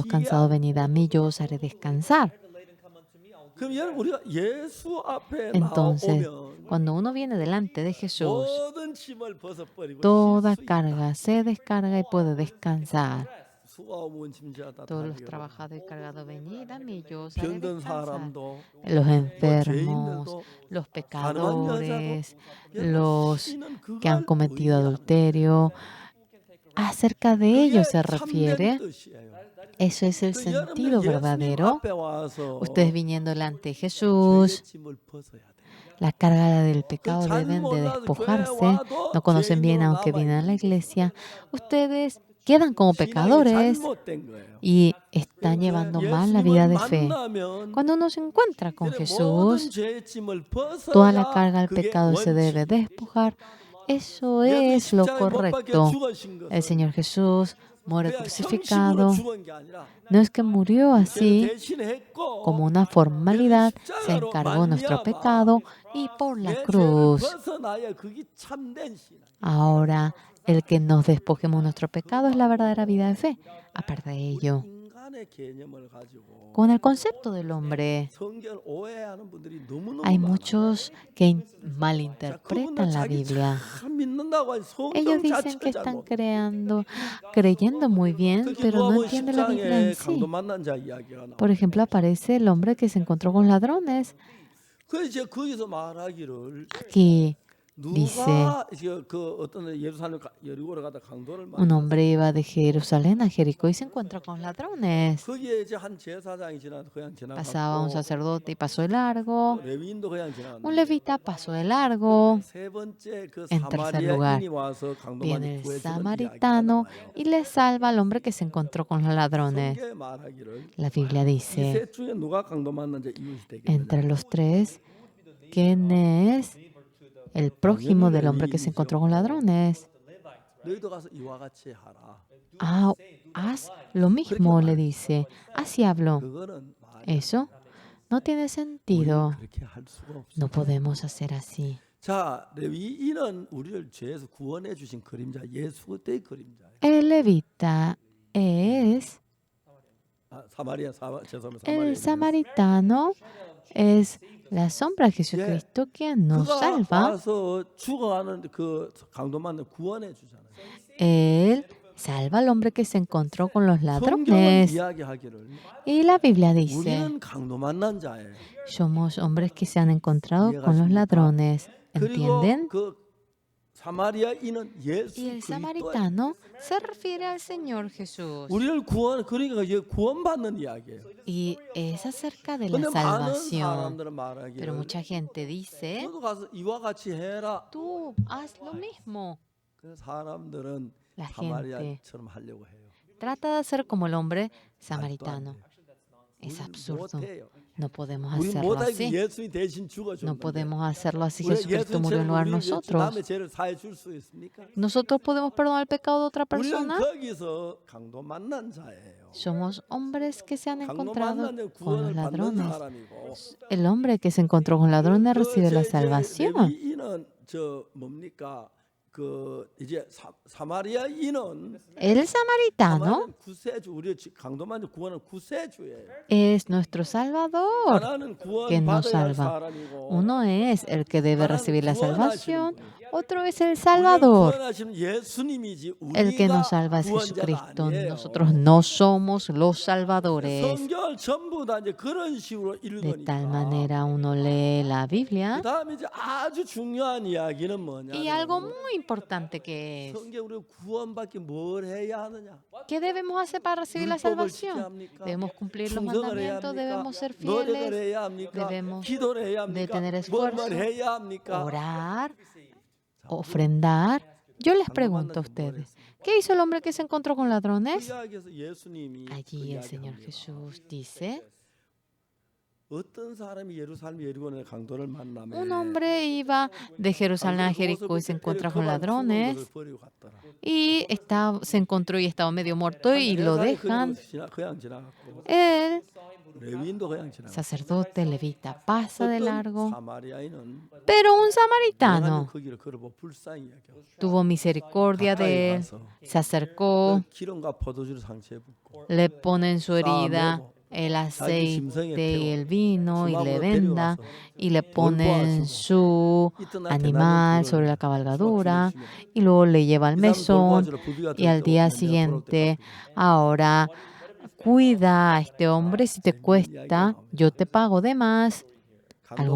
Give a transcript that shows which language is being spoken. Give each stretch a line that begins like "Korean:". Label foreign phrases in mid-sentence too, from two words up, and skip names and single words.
Korean: 쉬게
Spanish: cansados,
Korean: 하리라.
Spanish: venid a mí, yo os haré descansar.
Korean: 그럼 여러분 우리가 예수 앞에
Spanish: Entonces,
Korean: 나오면
Spanish: cuando uno viene delante de Jesús,
Korean: 모든 짐을 벗어버리고
Spanish: toda
Korean: 쉴 수 있다.
Spanish: carga se descarga y puede descansar.
Korean: 수고하고 문진지다
Spanish: Todos los trabajados y cargados, venid a mí, yo os haré
Korean: 병든
Spanish: descansar.
Korean: 사람도
Spanish: Los
Korean: 뭐
Spanish: enfermos,
Korean: 죄인들도
Spanish: los
Korean: 가늠한 여자도
Spanish: pecadores,
Korean: 여러분,
Spanish: los
Korean: 신은
Spanish: que han
Korean: 그걸
Spanish: cometido
Korean: 의지하는
Spanish: adulterio. Acerca de
Korean: 그게
Spanish: ello se
Korean: 참된
Spanish: refiere.
Korean: 뜻이에요.
Spanish: Eso es el
Korean: 그
Spanish: sentido
Korean: 여러분들 예수님
Spanish: verdadero.
Korean: 앞에 와서
Spanish: Ustedes viniendo delante de
Korean: 죄의
Spanish: Jesús,
Korean: 짐을 벗어야 돼요.
Spanish: la carga del
Korean: 그
Spanish: pecado
Korean: 잘
Spanish: deben de
Korean: 몰라도 교회
Spanish: despojarse.
Korean: 와도
Spanish: No conocen bien,
Korean: 죄인으로
Spanish: aunque
Korean: 남아
Spanish: vienen a la
Korean: 있는 거예요.
Spanish: iglesia. Ustedes quedan como
Korean: 신앙이
Spanish: pecadores
Korean: 잘못된 거예요.
Spanish: y están llevando mal la vida
Korean: 예수님을
Spanish: de fe.
Korean: 만나면
Spanish: Cuando uno se encuentra con
Korean: 그래 모든
Spanish: Jesús,
Korean: 죄의 짐을
Spanish: toda la
Korean: 벗어야
Spanish: carga del
Korean: 그게
Spanish: pecado se debe
Korean: 원칙이에요.
Spanish: despojar. Eso
Korean: 예수님
Spanish: es lo
Korean: 십자가에 못 박혀
Spanish: correcto.
Korean: 죽으신
Spanish: El
Korean: 것은
Spanish: Señor Jesús muere
Korean: 그냥 형식으로
Spanish: crucificado.
Korean: 죽은 게 아니라
Spanish: No es que murió
Korean: 죄를
Spanish: así
Korean: 대신했고
Spanish: como una formalidad, se
Korean: 십자가로
Spanish: encargó nuestro
Korean: 말미암아
Spanish: pecado y por la
Korean: 내 죄를
Spanish: cruz.
Korean: 벗어나야 그게 참된 신앙.
Spanish: Ahora, el que nos despojemos nuestro pecado es la verdadera vida de fe. Aparte de ello,
Korean: 인간의 개념을 가지고
Spanish: con el concepto del hombre,
Korean: 성경을 오해하는 분들이 너무너무
Spanish: hay
Korean: 많아요.
Spanish: muchos que
Korean: 자, 그분들
Spanish: malinterpretan la
Korean: 자기
Spanish: Biblia.
Korean: 참 믿는다고 해서
Spanish: Ellos
Korean: 성경
Spanish: dicen que
Korean: 자체를 잘
Spanish: están
Korean: 모르.
Spanish: creyendo muy bien,
Korean: 특히
Spanish: pero no
Korean: 누가복음
Spanish: entienden la Biblia en
Korean: 10장에 강도
Spanish: sí.
Korean: 만난 자 이야기가 나와요.
Spanish: Por ejemplo, aparece el hombre que se encontró con ladrones.
Korean: 그래서 이제 거기서 말하기를
Spanish: Aquí dice,
Korean: 누가 이제 그 어떤 예루살렘 여리고를 가다 강도를
Spanish: un
Korean: 만났어요.
Spanish: hombre iba de Jerusalén a Jericó y se encuentra con ladrones.
Korean: 거기에 이제 한 제사장이 그냥
Spanish: Pasaba un
Korean: 지나갔고
Spanish: sacerdote y pasó de largo.
Korean: 레위인도 그냥
Spanish: Un
Korean: 지나갔는데
Spanish: levita pasó de largo.
Korean: 세 번째 그
Spanish: En tercer lugar,
Korean: 사마리아인이 와서 강도만을
Spanish: viene el
Korean: 구해주는 이야기가
Spanish: samaritano
Korean: 나와요.
Spanish: y le salva al hombre que se encontró con los ladrones.
Korean: 성경에 말하기를
Spanish: La Biblia
Korean: 이
Spanish: dice,
Korean: 셋 중에 누가 강도 만난 자 이웃이
Spanish: entre
Korean: 되겠느냐.
Spanish: los tres, ¿quién es el prójimo del hombre que se encontró con ladrones?
Korean: 너희도 가서 이와 같이 하라.
Spanish: Ah, haz lo mismo, le dice. Así habló.
Korean: 그거는 말이
Spanish: Eso no tiene
Korean: 우리는
Spanish: sentido.
Korean: 그렇게 할 수가 없어.
Spanish: No podemos hacer así.
Korean: 자, 레위인은 우리를 죄에서 구원해 주신 그림자, 예수 그때의 그림자예요.
Spanish: El levita es, el samaritano es la sombra de Jesucristo quien nos
Korean: 그가
Spanish: salva.
Korean: 와서 죽어가는 그 강도 만나 구원해 주잖아요.
Spanish: Él salva al hombre que se encontró con los
Korean: 성경은
Spanish: ladrones.
Korean: 이야기하기를
Spanish: Y la Biblia dice,
Korean: 우리는 강도 만난 자예요.
Spanish: somos hombres que se han encontrado con los ladrones.
Korean: 그리고
Spanish: ¿Entienden?
Korean: 그 사마리아인은 예수
Spanish: Y el
Korean: 그리스도.
Spanish: samaritano se refiere al Señor Jesús.
Korean: 우리를 그러니까 이게 구원받는 이야기예요.
Spanish: Y es acerca de la
Korean: 근데 많은
Spanish: salvación.
Korean: 사람들은 말하기를
Spanish: Pero mucha gente dice,
Korean: 너도 가서 이와 같이 해라.
Spanish: tú haz lo mismo.
Korean: 그 사람들은
Spanish: La gente
Korean: 사마리아처럼 하려고 해요.
Spanish: trata de hacer como el hombre
Korean: 말도 안
Spanish: samaritano.
Korean: 돼요.
Spanish: Es
Korean: 우리는
Spanish: absurdo.
Korean: 못해요.
Spanish: No podemos
Korean: 우리
Spanish: hacerlo
Korean: 못하게
Spanish: así.
Korean: 예수님이 대신
Spanish: No
Korean: 죽어줬는데
Spanish: podemos hacerlo así.
Korean: 우리
Spanish: Jesucristo murió en lugar de
Korean: 예수님처럼 우리
Spanish: nosotros.
Korean: 남의 죄를 사해 줄 수 있습니까?
Spanish: ¿Nosotros podemos perdonar el pecado de otra
Korean: 우리는
Spanish: persona?
Korean: 거기서 강도 만난 자예요.
Spanish: Somos hombres que se han
Korean: 강도
Spanish: encontrado
Korean: 만난 자
Spanish: con los
Korean: 구원을 받는
Spanish: ladrones.
Korean: 사람이고
Spanish: El hombre que se encontró con ladrones recibe la salvación.
Korean: 레위인은 뭡니까? 그 이제 사마리아인은
Spanish: El samaritano
Korean: 구세주 우리 강도 만난 구원은 구세주예요.
Spanish: es nuestro Salvador,
Korean: 하나는 구원
Spanish: que nos
Korean: 받아야 할
Spanish: salva.
Korean: 사람이고
Spanish: Uno es el que debe recibir la salvación, otro es el
Korean: 우리를
Spanish: Salvador.
Korean: 구원하시는 예수님이지
Spanish: El que
Korean: 우리가
Spanish: nos salva es
Korean: 구원자가
Spanish: Jesucristo.
Korean: 아니에요.
Spanish: Nosotros no somos los salvadores.
Korean: 성경을 전부 다 이제 그런 식으로
Spanish: De tal
Korean: 읽으니까.
Spanish: manera uno lee la Biblia.
Korean: 그다음에 이제 아주 중요한 이야기는
Spanish: Y algo
Korean: 뭐냐면
Spanish: muy importante que es,
Korean: 성경 우리 구원받기 뭘 해야 하느냐?
Spanish: ¿qué debemos hacer para recibir la
Korean: 율법을 지켜야
Spanish: salvación?
Korean: 합니까?
Spanish: Debemos cumplir los
Korean: 충성을 해야
Spanish: mandamientos,
Korean: 합니까?
Spanish: debemos ser
Korean: 노력을
Spanish: fieles,
Korean: 해야 합니까?
Spanish: debemos
Korean: 기도를 해야
Spanish: de
Korean: 합니까?
Spanish: tener
Korean: 뭘
Spanish: esfuerzo,
Korean: 해야 합니까?
Spanish: orar, ofrendar. Yo les pregunto a ustedes, ¿qué hizo el hombre que se encontró con
Korean: 그
Spanish: ladrones?
Korean: 이야기에서 예수님이 그
Spanish: Allí el Señor
Korean: 이야기합니다.
Spanish: Jesús dice,
Korean: 어떤 사람이 예루살렘 여리고의 강도를 만나면
Spanish: un hombre iba de Jerusalén a Jericó y se encuentra con ladrones y se encontró y estaba medio muerto y lo dejan.
Korean: 그냥 지나갔고
Spanish: El
Korean: 레위인도 그냥 지나갔고
Spanish: sacerdote levita pasa de
Korean: 어떤
Spanish: largo,
Korean: 사마리아인은
Spanish: pero un
Korean: 하나님
Spanish: samaritano
Korean: 그 길을 걸어보 불쌍히 여겨
Spanish: tuvo misericordia de él, se acercó,
Korean: 기름과 포도주를 상처에 붓고
Spanish: le pone en su herida el aceite y el vino y le venda y le pone en su animal sobre la cabalgadura y luego le lleva al mesón y al día siguiente, ahora cuida a este hombre, si te cuesta, yo te pago de más.